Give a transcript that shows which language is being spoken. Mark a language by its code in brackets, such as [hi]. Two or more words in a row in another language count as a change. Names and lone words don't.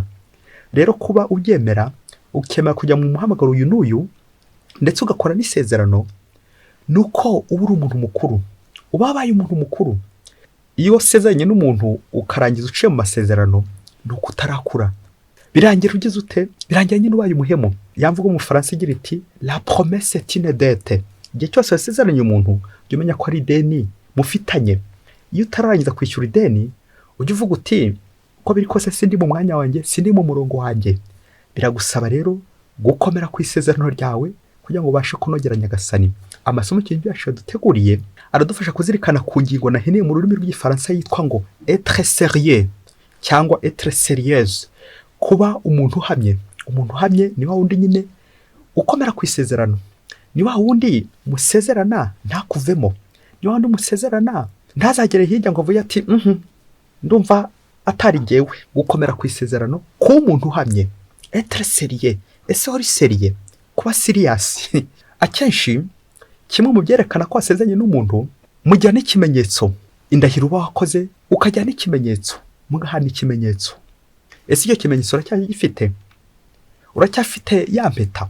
[rw] Rero kuba ubyemera, ukemera kujya mu muhamagaro uyu n'uyu, ndetse ugakora n'isezerano, nuko uba uri umuntu mukuru, ubabaye umuntu mukuru. Iyo wasezeranye n'umuntu ukarangiza uciye mu masezerano, nuko utarakura. Birangira ugize ute? Birangira nyine ubaye umuhemu. Yamvuga mu Faransa igira iti: [fr] la promesse est une dette. [rw] Igihe cyose wasezeranye umuntu, jya umenya ko ari ideni mufitanye. Iyo utarangiza kwishyura ideni, ujye uvuga uti: uko biri kose sindi mu mwanya wanjye, sindi mu murongo wanjye. Biragusaba rero gukomera ku isezerano ryawe kugira ngo ubashe kunogera Nyagasani. amasomo y'Ikintu yacu duteguriye aradufasha kuzirikana ku ngingo naheneye mu rurimi rw'Igifaransa yitwa ngo [fr] être sérieux [rw] cyangwa [fr] être sérieuse, [rw] kuba umuntu uhamye. Umuntu uhamye ni wa wundi nyine ukomera ku isezerano, ni wa wundi musezerana ntakuvemo, ni wa wundi musezerana ntazagere hirya ngo avuye ati ndumva atari ngewe. Gukomera ku isezerano ku muntu uhamye, [fr] être sérieux. [rw] Ese uri sérieux? Kuba serious akenshi kimwe mu byerekana ko wasezeranye n'umuntu, mujyana ikimenyetso. Indahiro uba wakoze ukajyana ikimenyetso, mugahana ikimenyetso. Ese icyo kimenyetso uracyagifite? Uracyafite ya mpeta?